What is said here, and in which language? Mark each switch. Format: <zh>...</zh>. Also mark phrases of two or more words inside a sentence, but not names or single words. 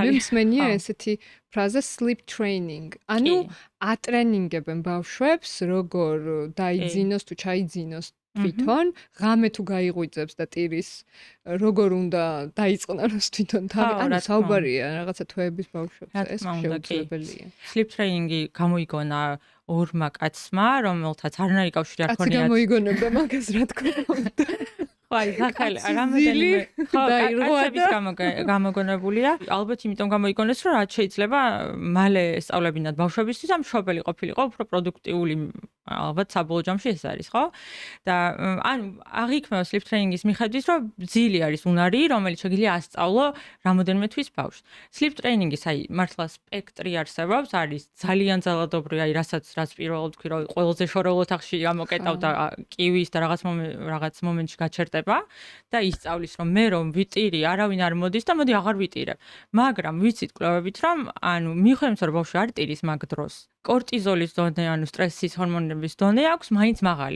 <ka>მე მსმენია ესეთი ფრაზა</ka> <en>sleep training.</en> <ka>ანუ ატრენინგებენ ბავშვებს, როგორ დაიძინოს თუ ჩაიძინოს თვითონ, ღამე თუ გაიღვიძებს და ტირის როგორ უნდა დაიწყნაროს თვითონ თავი. ანუ საუბარია რაღაცა თვეების ბავშვებს, ეს შეუძლებელია.</ka> <en>Sleep training-ი</en> <ka>გამოიგონა ორმა კაცმა, რომელთაც არანაირი კავშირი არ ქონიათ. კაცი გამოიგონებდა მაგას, რა თქმა უნდა. ხაი, ახალი რამოდენიმე კაცების გამოგონებულია. ალბათ იმიტომ გამოიგონეს, რომ რაც შეიძლება მალე სწავლებინათ ბავშვებისთვის, ამ მშობელი ყოფილიყო უფრო პროდუქტიული, ალბათ საბოლოო ჯამში ეს არის, ხო? და ანუ აღიქმება</ka> <en>sleep training-ის</en> <ka>მიხედვით, რომ ძილი არის უნარი, რომელიც შეგიძლია ასწავლო რამოდენიმე თვის ბავშვს.</ka> <en>Sleep training-ის</en> <ka>აი მართლა სპექტრი არსებობს, არის ძალიან ძალადობრივი, აი რაც პირველად ვთქვი, რომ ყველაზე შორეულ ოთახში გამოკეტავ და კივის და რაღაც მომენტში გაჩერდება და ისწავლის, რომ მე რომ ვიტირი, არავინ არ მოდის და მოდი აღარ ვიტირებ. მაგრამ ვიცით კვლევებით, რომ ანუ მიუხედავად რომ ბავშვი არ ტირის მაგ დროს, კორტიზოლის დონე, ანუ სტრესის ჰორმონების დონე აქვს მაინც მაღალი.</ka>